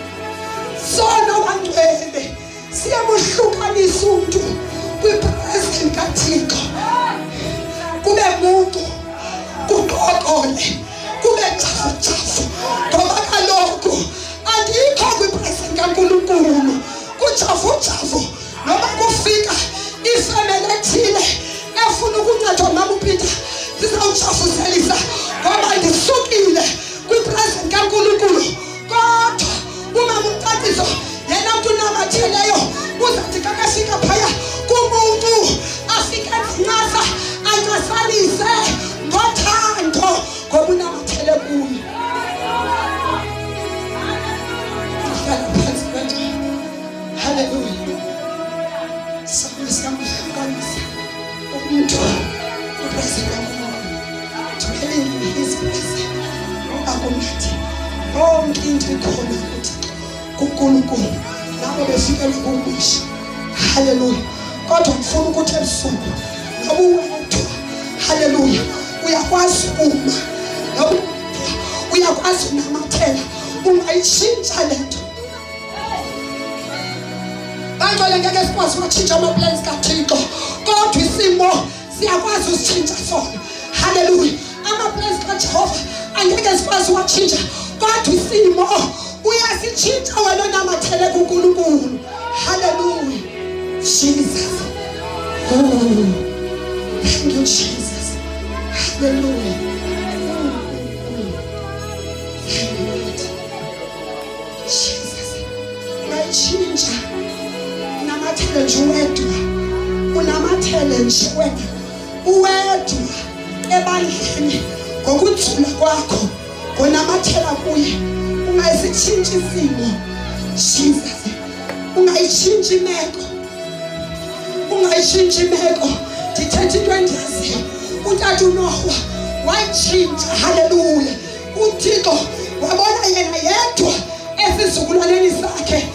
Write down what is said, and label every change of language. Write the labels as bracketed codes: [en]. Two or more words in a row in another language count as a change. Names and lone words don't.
[xh] Sona bangcwele siyamuhlukanisa umntu kwipresence kaThixo. Kube muntu kuqoqole kube jafu ngoba kaloku andikho kwipresence kaNkulunkulu. Kujafu noba kufika ifemeli ethile efuna ukuncedwa mama uPeter sizawujafuzelisa ngoba ndisukile kwipresence kaNkulunkulu. Kodwa umama uMtatiso yena mntu unamatheleyo uzathi xa kafika phaya kumuntu afike ezinqasa ancasalise ngothando ngoba unamathele kuyo. Ndihlala phansi kanje. Hallelujah. Siyamhlukanisa umuntu kwipresence kaNkulunkulu. [en] Dwelling in his presence. [xh] Akumnandi yonke into ikhona kuThixo kuNkulunkulu nabo befikele kumusha. Hallelujah. [zu] Kodwa ngifuna ukuthi ebusuku noba uwedwa. Hallelujah. Uyakwazi uma noba uyakwazi unamathela ungayitshintsha le nto. Bangcwele ngeke sikwazi ukutshintsha ama-plans kaThixo kodwa isimo siyakwazi usitshintsha sona. Hallelujah. Ama-plans kaJehova angeke sikwazi ukuwatshintsha kodwa isimo uyasitshintsha wena onamathele kuNkulunkulu. [en] Hallelujah. Jesus. Oh, thank you Jesus. Hallelujah. Thank you Lord. Jesus. [zu] Uyayitshintsha. Unamathele nje wedwa. Unamathele nje wena uwedwa ebandleni ngokuthula kwakho ngonamathela kuye. Ungayisitshintshi isimo. Jesus. [xh] Ungayitshintshi imeko. Ungayitshintshi imeko. Ndithetha into endiyaziyo. Utata uNoha wayitshintsha. Hallelujah. uThixo wabona yena yedwa esizukulwaneni sakhe.